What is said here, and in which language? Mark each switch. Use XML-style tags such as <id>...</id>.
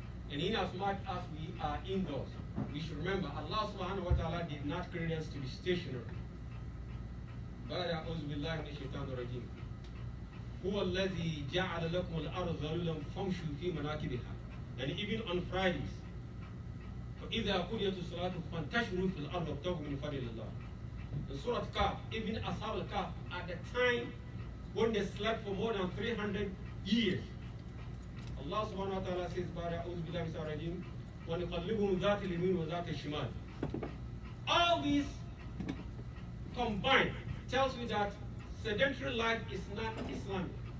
<en>And in as much as we are indoors, we should remember Allah subhanahu wa ta'ala did not create us to be stationary.</en> <ar>بعد أعوذ بالله من الشيطان الرجيم هو الذي جعل لكم الأرض ذلولا فامشوا في مناكبها.</ar> <en>And even on Fridays,</en> <ar>فإذا قضيت الصلاة فانتشروا في الأرض وابتغوا من فضل الله.</ar> <en>In Surah Kahf, even Ashab al-Kahf, at the time when they slept for more than 300 years, Allah subhanahu wa ta'ala says,</en> <ar>أعوذ بالله من الشيطان الرجيم وَنُقَلِّبُهُمْ ذَاتِ الْيَمِينِ وَذَاتِ الشِّمَالِ.</ar> <en>All these combined tells you that sedentary life is not Islamic.</en>